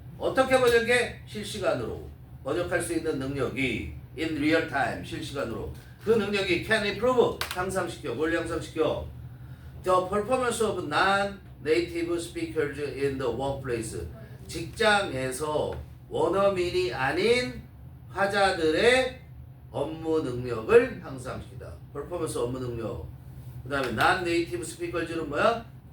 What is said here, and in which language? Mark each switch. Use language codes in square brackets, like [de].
[ko] 어떻게 번역해? 실시간으로 번역할 수 있는 능력이 [en] in real time [ko] 실시간으로 그 능력이 [en] can improve [ko] 향상시켜. 뭘 향상시켜? [en] The performance of non-native speakers in the workplace. [ko] 직장에서 원어민이 아닌 화자들의 업무 능력을 향상시키다. performance 업무 능력. 그 다음에 non-native speakers는 뭐야?